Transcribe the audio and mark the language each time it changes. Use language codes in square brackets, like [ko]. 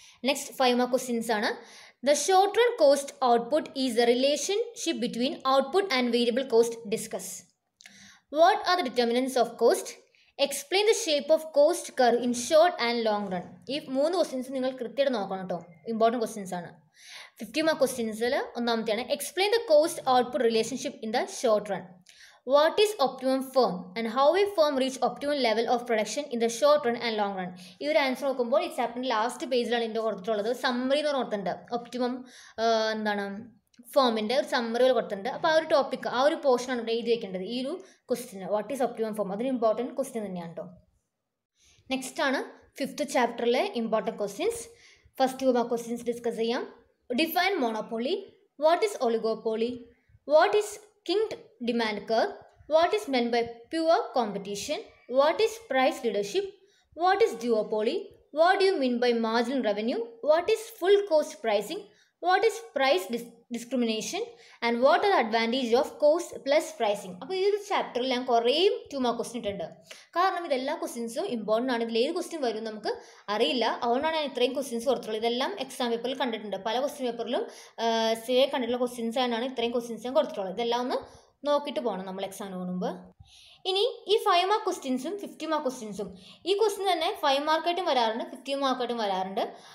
[ml] Next 5 mark questions ആണ്. [en] The short run cost output is the relationship between output and variable cost. Discuss. What are the determinants of cost? Explain the shape of cost curve in short and long run. [ml] ഈ 3 questions നിങ്ങൾ കൃത്യമായിട്ട് നോക്കണം കേട്ടോ. Important questions ആണ്. 50 mark ക്വസ്റ്റ്യൻസിൽ ഒന്നാമത്തെയാണ്, [en] Explain the cost output relationship in the short run. What is optimum firm and how a firm reach optimum level of production in the short run and long run? [ml] ഈ ഒരു answer നോക്കുമ്പോൾ ഈ ചാപ്റ്ററിൻ്റെ last പേജിലാണ് ഇതിൻ്റെ കൊടുത്തിട്ടുള്ളത്. Summary എന്ന് ഓർത്തുണ്ട്. Optimum എന്താണ് ഫോമിൻ്റെ ഒരു സമ്മറി കൊടുത്തിട്ടുണ്ട്. അപ്പോൾ ആ ഒരു ടോപ്പിക്, ആ ഒരു പോർഷനാണ് ഇവിടെ എഴുതി വയ്ക്കേണ്ടത്. ഈ ഒരു question [en] what is optimum firm, [ml] അതൊരു ഇമ്പോർട്ടൻറ്റ് ക്വസ്റ്റ്യൻ തന്നെയാണ് കേട്ടോ. നെക്സ്റ്റ് ആണ് 5th ചാപ്റ്ററിലെ important questions. [en] first 2 questions [ml] discuss ചെയ്യാം. [en] Define monopoly. What is oligopoly? What is kinked demand curve? What is meant by pure competition? What is price leadership? What is duopoly? What do you mean by marginal revenue? What is full cost pricing? What is price discrimination? And what are the advantages of cost plus pricing? [ml] അപ്പോൾ ഈ ഒരു ചാപ്റ്ററിൽ ഞാൻ കുറേ 2 mark question ഇട്ടുണ്ട്. കാരണം ഇതെല്ലാ ക്വസ്റ്റ്യൻസും ഇമ്പോർട്ടൻ്റ് ആണ്. ഇതിൽ ഏത് ക്വസ്റ്റ്യൻ വരും നമുക്ക് അറിയില്ല. അതുകൊണ്ടാണ് ഞാൻ ഇത്രയും ക്വസ്റ്റ്യൻസ് കൊടുത്തുള്ളത്. ഇതെല്ലാം എക്സാം പേപ്പറിൽ കണ്ടിട്ടുണ്ട്. പല ക്വസ്റ്റ്യൻ പേപ്പറിലും സ്ഥിരം കണ്ടിട്ടുള്ള ക്വസ്റ്റ്യൻസ് ആണ് ഇത്രയും ക്വസ്റ്റ്യൻസ് ഞാൻ കൊടുത്തിട്ടുള്ളത്. ഇതെല്ലാം ഒന്ന് നോക്കിയിട്ട് പോകണം നമ്മൾ എക്സാമിന് മുമ്പ്. ഇനി ഈ 5 മാർക്ക് ക്വസ്റ്റ്യൻസും 50 മാർക്ക് ക്വസ്റ്റ്യൻസും ഈ ക്വസ്റ്റ്യൻ തന്നെ 5 മാർക്കായിട്ടും വരാറുണ്ട്, 50 മാർക്കായിട്ടും വരാറുണ്ട്.